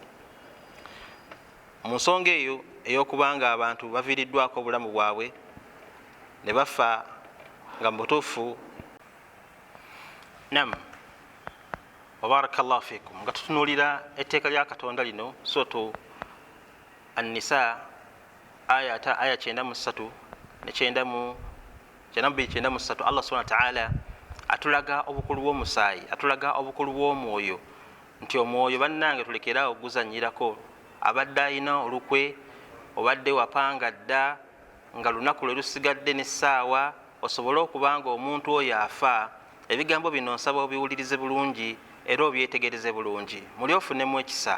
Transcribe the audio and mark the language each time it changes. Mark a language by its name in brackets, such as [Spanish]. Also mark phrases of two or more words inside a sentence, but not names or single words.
[Ganda] Mu nsonga eyo ey'okubanga abantu baviiriddwako obulamu bwabwe ne bafa nga mu butuufu, [Arabic] نعم وبارك الله فيكم, [Ganda] nga tutunuulira etteeka lya Katonda lino, suratu An-Nisa aya 93 ne 93, [Arabic] الله سبحانه وتعالى [Ganda] atulaga obukulu bw'omusaayi, atulaga obukulu bw'omwoyo, nti omwoyo bannange tulekeraawo oguzanyirako. Abadde alina olukwe, obadde wapanga dda nga lunaku lwe lusigadde n'essaawa, osobole okubanga omuntu oyo afa, ebigambo bino nsaba obiwulirize bulungi era obyetegereze bulungi muli ofunemu ekisa.